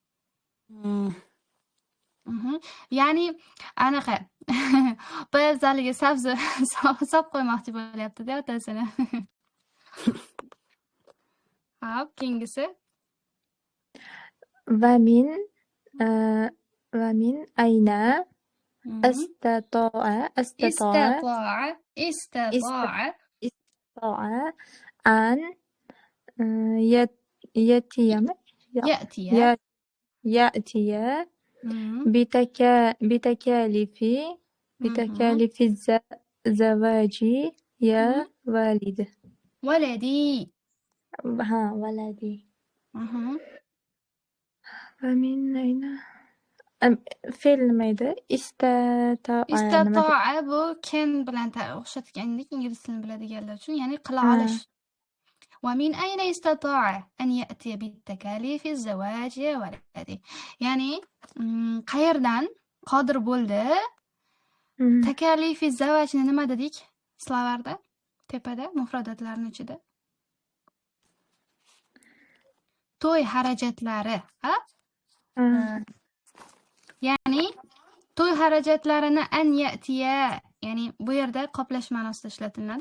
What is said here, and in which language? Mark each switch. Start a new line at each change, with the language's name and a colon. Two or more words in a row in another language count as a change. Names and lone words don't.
Uzbek: Ya'ni anaqa poyabzaliga sabzi solib qo'ymoqchi bo'lyapti-da otasini. Hop, keyingisi.
Arabic: ومن أين استطاع استطاع أن يأتيمي? Ya'tiya. يأتي بتكاليف الزواج يا والدي. Waladi.
Uzbek: Ha, valadi. Mhm.
Arabic: ومن أين
Uzbek: fe'l nima edi?
Arabic: Istata'a
Uzbek: Istata'a bu can bilan o'xshatgandek ingliz tilini biladiganlar uchun, ya'ni qila olish.
Arabic: ومن أين استطاع أن يأتي بالتكاليف الزواج يا ولدي
Uzbek: ya'ni qayerdan qodir bo'ldi
Arabic: تكاليف زواج
Uzbek: nima dedik slovarda tepada mufrodatlarning ichida to'y xarajatlari ya'ni to'y xarajatlarini
Arabic: أن يأتي
Uzbek: ya'ni bu yerda qoplash ma'nosida ishlatiladi.